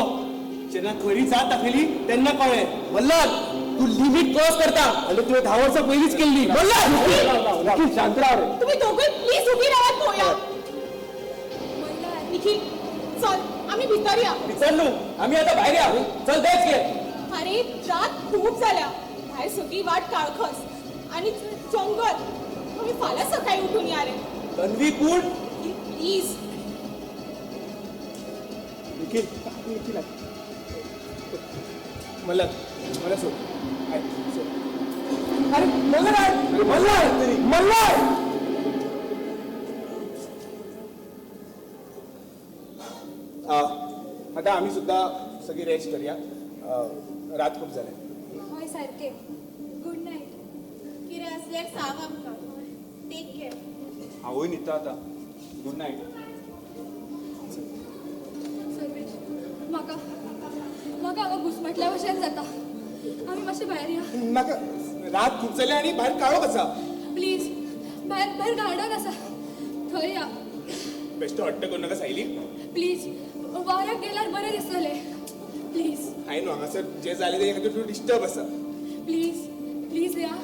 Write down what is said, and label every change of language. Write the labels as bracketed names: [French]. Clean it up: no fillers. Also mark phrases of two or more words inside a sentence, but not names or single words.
[Konkani] जेन्ना खरी जात दाखयली तेन्ना कळ्ळें. मल्हार तू लिमिट क्रॉस करता आनी तुवें 10 वर्सां पयलींच केल्ली. मल्हार शांत राव रे. तुम्ही दोघे प्लीज उभी राहात पळोवया. निखिल चल आम्ही भितर या. चल न्हू, आमी आतां भायर या. चल तेच घे. [Marathi] अरे रात खूप झाल्या. बाहेर सगळी वाट काळखस आणि जंगल. तुम्ही फाल्यां सकाळी उठून या रे. [Konkani] तन्वी पूण प्लीज. [Marathi] निखिल मला सोड. ऐक, सोड. अरे मल्हार आता आम्ही सुद्धा सगळी रेस्ट करूया. रात खूप झाले. [Konkani] हय सारके. [English] good night. [Konkani] कितें असल्यार सांग आमकां. [English] take care. [Konkani] हांवूय न्हिदता आतां. [English] good night. [Konkani] सर्वेश म्हाका हांगा घुसमटल्या भशेन जाता. आमी मातशे भायर या. नाका, [Marathi] रात खूप झाली आणि बाहेर काळोख आसा. [Konkani] प्लीज भायर गार्डन आसा थंय या. बेश्टो हट्ट करू नका सायली. प्लीज वाऱ्याक गेल्यार बरें दिसतलें. प्लीज हाय न्हू हांगासर जे जालें तें खातीर तूं डिस्टर्ब आसा. प्लीज या.